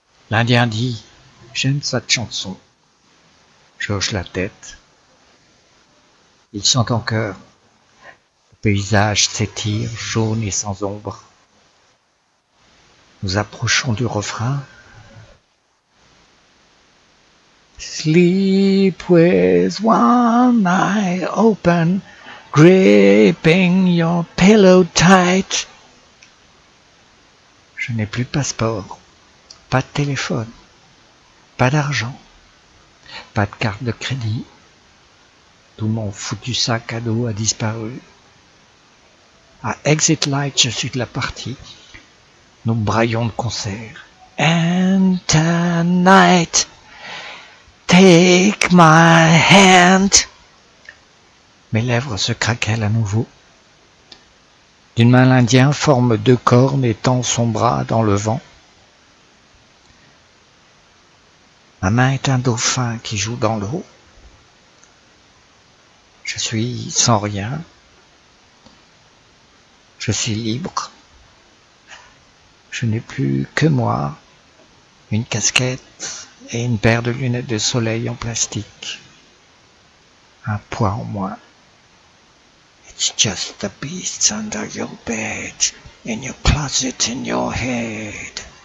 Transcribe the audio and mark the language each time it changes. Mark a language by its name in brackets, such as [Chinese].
[French] L'Indien dit « J'aime cette chanson ». Je hoche la tête. Il chante en chœur. Le paysage s'étire, jaune et sans ombre. Nous approchons du refrain. [English] Sleep with one eye open, gripping your pillow tight. [French] Je n'ai plus de passeport, pas de téléphone, pas d'argent, pas de carte de crédit. Tout mon foutu sac à dos a disparu. À Exit Light, je suis de la partie. Nous braillons de concert. [English] And tonight, take my hand. [French] Mes lèvres se craquellent à nouveau. D'une main, l'Indien forme 2 cornes et tend son bras dans le vent. Ma main est un dauphin qui joue dans l'eau. Je suis sans rien. Je suis libre. Je n'ai plus que moi, une casquette et une paire de lunettes de soleil en plastique. Un poids en moins. [English] It's just the beasts under your bed, in your closet, in your head.